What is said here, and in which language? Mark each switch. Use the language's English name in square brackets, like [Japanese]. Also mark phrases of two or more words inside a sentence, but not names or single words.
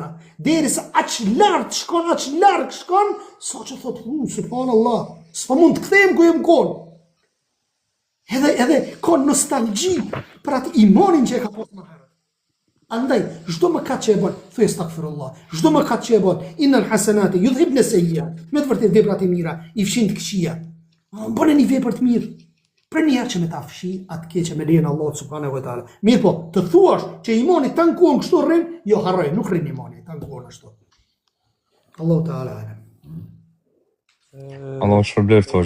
[Albanian] Derisa aq lart shkon, sa që thot, subhanallah, s'po mund të kthehem ku jam kon. Edhe ka nostalgji për atë imanin që e ka pasur më herët. Andaj, çdo mëkat që e bën, thuaj astaghfirullah. Çdo mëkat që e bën, [Arabic] إن الحسنات يذهبن السيئات. [Albanian] Me të vërtetë veprat e mira i fshin të këqija. Bëni një vepër të mirë. Për një herë që me ta fshi atë keqe me lejen Allahu [Arabic] سبحانه وتعالى. [Albanian] Mirë po, të thuash që imani tankuon kështu rrin, jo harroj, nuk rrin imani, tankuon ashtu. [Arabic] الله تعالى أعلم. [Albanian] Allah shpërblet hoxh.